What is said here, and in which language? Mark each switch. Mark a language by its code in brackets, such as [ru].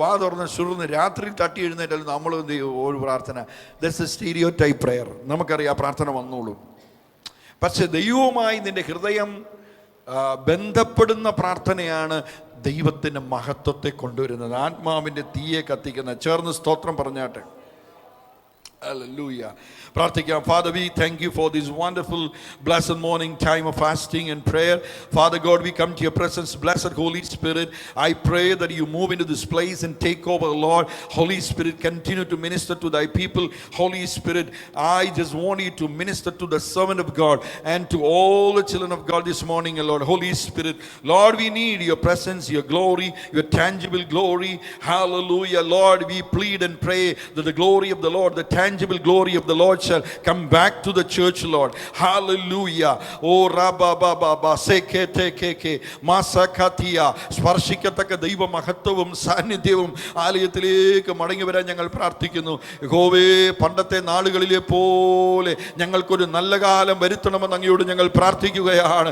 [ml] വാ തുറന്ന് ശുറുന്ന് രാത്രി തട്ടി എഴുന്നേറ്റാലും നമ്മൾ എന്ത് ചെയ്യും? ഒരു പ്രാർത്ഥന. [en] That's a stereotype prayer. [ml] നമുക്കറിയാം പ്രാർത്ഥന വന്നോളൂ. പക്ഷെ ദൈവവുമായി നിന്റെ ഹൃദയം ബന്ധപ്പെടുന്ന പ്രാർത്ഥനയാണ് ദൈവത്തിൻ്റെ മഹത്വത്തെ കൊണ്ടുവരുന്നത്, ആത്മാവിൻ്റെ തീയെ കത്തിക്കുന്ന. ചേർന്ന് സ്തോത്രം പറഞ്ഞാട്ടെ. Hallelujah. Prathikam. [en] Father, we thank you for this wonderful blessed morning time of fasting and prayer. Father God, we come to your presence. Blessed Holy Spirit, I pray that you move into this place and take over, Lord. Holy Spirit, continue to minister to thy people. Holy Spirit, I just want you to minister to the servant of God and to all the children of God this morning, Lord. Holy Spirit, Lord, we need your presence, your glory, your tangible glory. Hallelujah. Lord, we plead and pray that the glory of the Lord, the tangible tangible glory of the Lord shall come back to the church, Lord. Hallelujah. Oh rabba baba ba sekete keke masakatia [ml] സ്പർശിക്കത്തക്ക ദൈവ മഹത്വവും സാന്നിധ്യവും ആലയത്തിലേക്ക് മടങ്ങി വരാൻ ഞങ്ങൾ പ്രാർത്ഥിക്കുന്നു. യഹോവേ, പണ്ടത്തെ നാളുകളിലെ പോലെ ഞങ്ങൾക്കൊരു നല്ല കാലം വരുത്തണമെന്ന് അങ്ങയോട് ഞങ്ങൾ പ്രാർത്ഥിക്കുകയാണ്.